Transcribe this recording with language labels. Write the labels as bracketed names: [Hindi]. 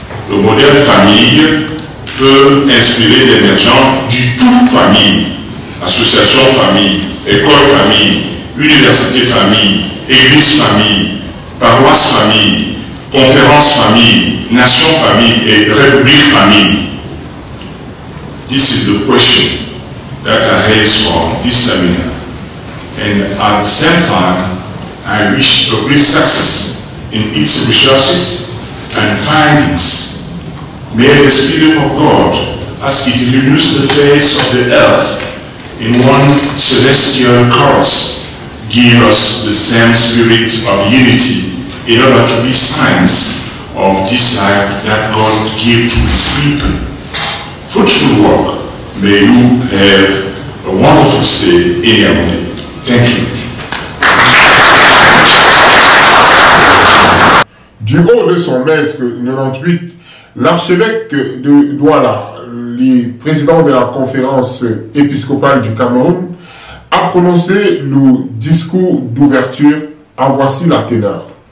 [French] Le modèle famille peut inspirer l'émergence du tout famille, association famille, école famille, université famille, église famille, paroisse famille, conférence famille, nation famille et république famille. [English] This is the question that I raise for this seminar. and at the same time, I wish a great success in its researches and findings. May the Spirit of God, as it renews the face of the earth in one celestial chorus, give us the same spirit of unity in order to be signs of this life that God gave to His people. Fruitful work. May you have a wonderful stay in Yaoundé. Thank you. [French] Du haut de son maître 98, l'archevêque de Douala, le président de la conférence épiscopale du Cameroun, a prononcé le discours d'ouverture. En voici la teneur.